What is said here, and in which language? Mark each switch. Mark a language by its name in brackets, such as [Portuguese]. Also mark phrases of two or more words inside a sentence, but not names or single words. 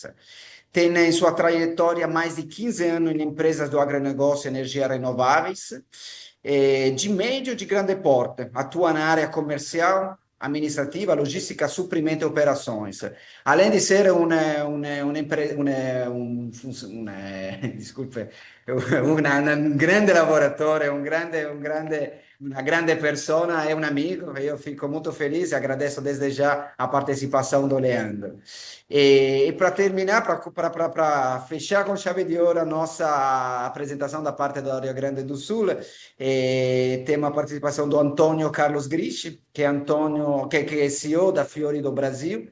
[Portuguese] Tem em sua trajetória mais de 15 anos em empresas do agronegócio e energias renováveis, de médio e de grande porte. Atua na área comercial, administrativa, logística, suprimento e operações. Além de ser desculpe, [Italian] un grande lavoratore, una grande persona e un amigo, io fico molto felice [Portuguese] e agradeço desde já a participação do Leandro. E para terminar, para fechar com chave de ouro a nossa apresentação da parte do Rio Grande do Sul, temos a participação do Antônio Carlos Grisci, que é CEO da Fiori do Brasil.